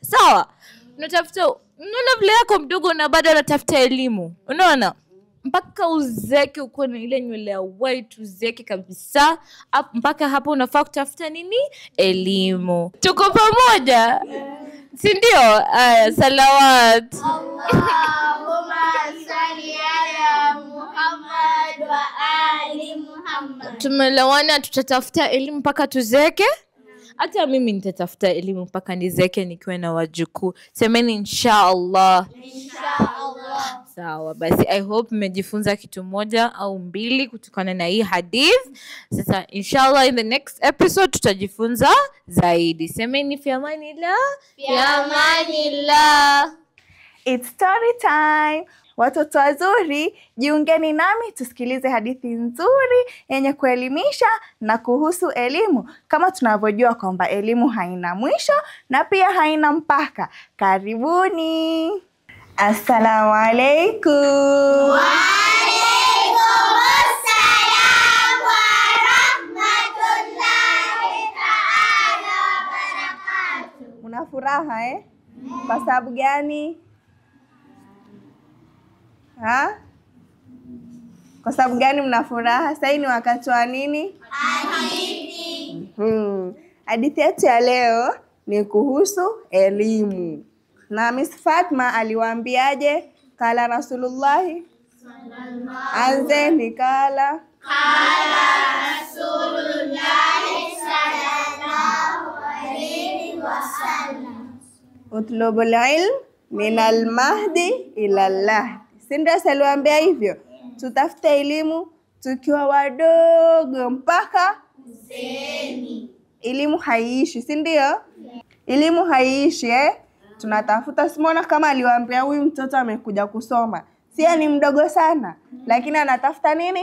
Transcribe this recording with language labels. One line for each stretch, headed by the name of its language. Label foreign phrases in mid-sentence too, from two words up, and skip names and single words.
Swahili: Sawa, unatafuta, unaona vile yako mdogo na bado anatafuta elimu, unaona mpaka uzeeke uko na ile nywele ya white, uzeeke kabisa. Mpaka hapo unafaa kutafuta nini? Elimu. Tuko pamoja? Si ndio? Aya, salawat.
Arabic: اللهم صل على محمد وآل محمد.
Swahili: Tumelewana tutatafuta elimu mpaka tuzeeke? Hata mimi nitatafuta elimu mpaka nizeeke nikiwa na wajukuu. Semeni inshallah. Inshallah. Sawa, basi
English: I hope
Swahili: mmejifunza kitu moja au mbili kutokana na hii hadith. Sasa inshallah
English: in the next episode
Swahili: tutajifunza zaidi. Semeni
Arabic: في أمان الله. في أمان الله.
English: It's story time.
Swahili: Watoto wazuri, jiungeni nami tusikilize hadithi nzuri yenye kuelimisha na kuhusu elimu. Kama tunavyojua kwamba elimu haina mwisho na pia haina mpaka. Karibuni.
Arabic: السلام عليكم. وعليكم السلام ورحمة الله تعالى وبركاته.
Swahili: Una furaha Kwa sababu gani? Kwa sababu gani mna furaha? Sasa ni wakati wa nini? Hadithi. Hadithi yetu ya leo ni kuhusu elimu. Na Miss Fatma aliwaambiaje?
Arabic: قال رسول الله anzeni kala رسول الله صلى الله عليه وسلم. اطلبوا العلم من المهد إلى اللحد.
Swahili: Si ndio aliwaambia hivyo? Tutafute elimu tukiwa wadogo mpaka Zeni. Elimu haiishi, si ndio? Elimu haiishi Tunatafuta. Simona kama aliwaambia huyu mtoto amekuja kusoma. Si ni mdogo sana, lakini anatafuta nini?